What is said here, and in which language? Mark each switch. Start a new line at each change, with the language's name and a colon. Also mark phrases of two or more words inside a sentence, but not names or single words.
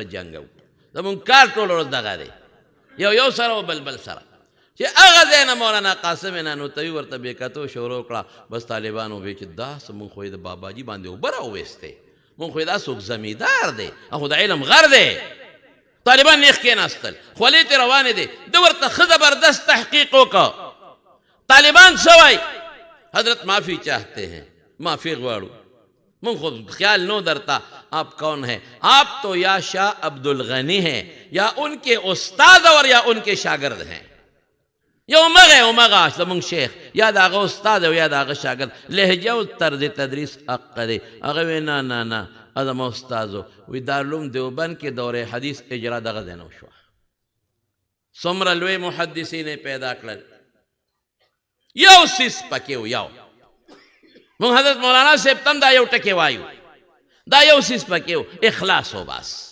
Pashto: جنګو زمونږ کار ټول ورځ دغه دی یو سره او بل سره چې هغه ځای نه مولانا قاسم نانوتوي ورته بېکتو شروع کړه بس طالبانو وی چې داسې مونږ خو یې د باباجي باندې اوبه راوویستې مونږ خو یې دا څوک زمیندار دی خو د علم غر دی طالبان نیخ کېناستل خولې ترې روانې دي ده ورته ښه زبردست تحقیق وکړه طالبان څه وایي
Urdu: حضرت معافی چاہتے ہیں
Pashto: معافی غواړو مونږ خو خیال نو درتا
Urdu: آپ کون ہیں آپ تو یا شاہ عبدالغنی ہیں یا ان کے استاد اور یا ان کے شاگرد ہیں
Pashto: یو مغه زمونږ شیخ یا د هغه استاد او یا د هغه شاګرد لهجه او طرز تدریس حق دی هغه وی نه زما استاد وی دارالعلوم دیوبند کې دوره حدیث اجرا دغه ځای نه وشوه څومره لوی محدثین پیدا کړل یو سیس پکې و یو مونږ حضرت مولانا صاحب تم دا یو ټکی وایو دا یو سیس پکې و اخلاص و بس